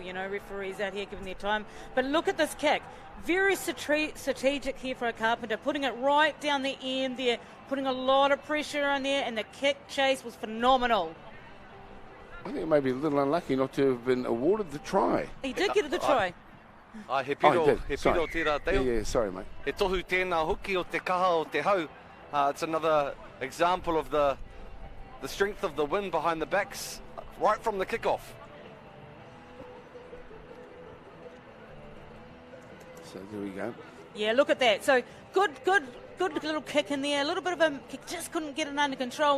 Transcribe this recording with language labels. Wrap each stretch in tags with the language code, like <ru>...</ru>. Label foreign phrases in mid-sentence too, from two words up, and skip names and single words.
<en>You know, referees out here giving their time. But look at this kick. Very strategic here for a Carpenter, putting it right down the end there, putting a lot of pressure on there, and the kick chase was phenomenal. I think it may be a little unlucky not to have been awarded the try. He did get the try.</en> <mi>He piro tira teo.</mi> <en>Yeah, sorry, mate.</en> <mi>He tohu tēnā hoki o te kaha o te hau.</mi> <en>It's another example of the strength of the wind behind the backs right from the kickoff. So there we go. Yeah, look at that. So good little kick in there. A little bit of a kick, just couldn't get it under control.</en>